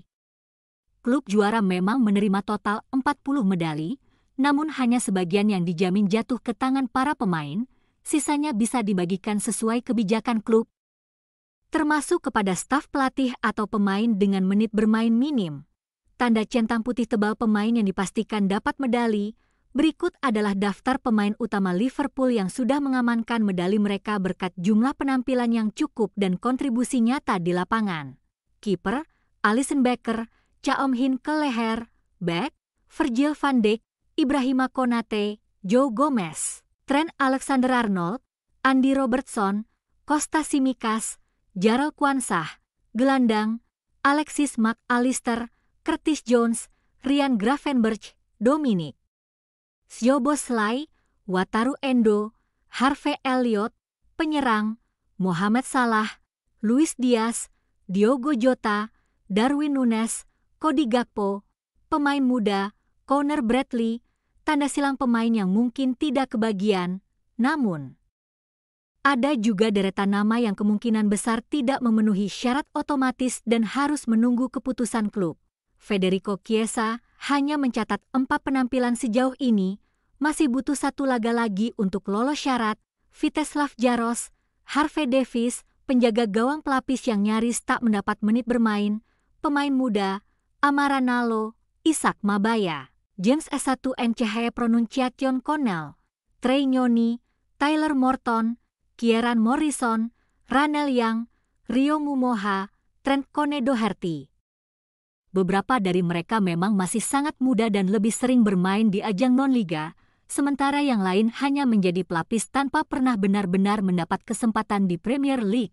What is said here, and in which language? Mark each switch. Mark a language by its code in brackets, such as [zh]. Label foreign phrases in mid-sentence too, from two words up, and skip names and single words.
[id] Klub juara memang menerima total 40 medali, namun hanya sebagian yang dijamin jatuh ke tangan para pemain, sisanya bisa dibagikan sesuai kebijakan klub, termasuk kepada staf pelatih atau pemain dengan menit bermain minim. Tanda centang putih tebal pemain yang dipastikan dapat medali. Berikut adalah daftar pemain utama Liverpool yang sudah mengamankan medali mereka berkat jumlah penampilan yang cukup dan kontribusi nyata di lapangan. Kiper, Alisson Becker, Caomhin Kelleher. Back, Virgil van Dijk, Ibrahima Konate, Joe Gomez, Trent Alexander-Arnold, Andy Robertson, Kostas Tsimikas, Jarell Quansah. Gelandang, Alexis Mac Allister, Curtis Jones, Ryan Gravenberch, Dominic Szoboszlai, Wataru Endo, Harvey Elliott. Penyerang, Mohamed Salah, Luis Diaz, Diogo Jota, Darwin Núñez, Cody Gakpo. Pemain muda, Conor Bradley. Tanda silang pemain yang mungkin tidak kebagian, namun ada juga deretan nama yang kemungkinan besar tidak memenuhi syarat otomatis dan harus menunggu keputusan klub. Federico Chiesa hanya mencatat 4 penampilan sejauh ini, masih butuh 1 laga lagi untuk lolos syarat. Vítězslav Jaros, Harvey Davies, penjaga gawang pelapis yang nyaris tak mendapat menit bermain. Pemain muda, Amara Nalo, Isaac Mabaya, James S1 NCH Pronunciation Connell, Trey Nyoni, Tyler Morton, Kieran Morrison, Ranel Young, Rio Mumoha, Trent Doherty. Beberapa dari mereka memang masih sangat muda dan lebih sering bermain di ajang non-liga, sementara yang lain hanya menjadi pelapis tanpa pernah benar-benar mendapat kesempatan di Premier League.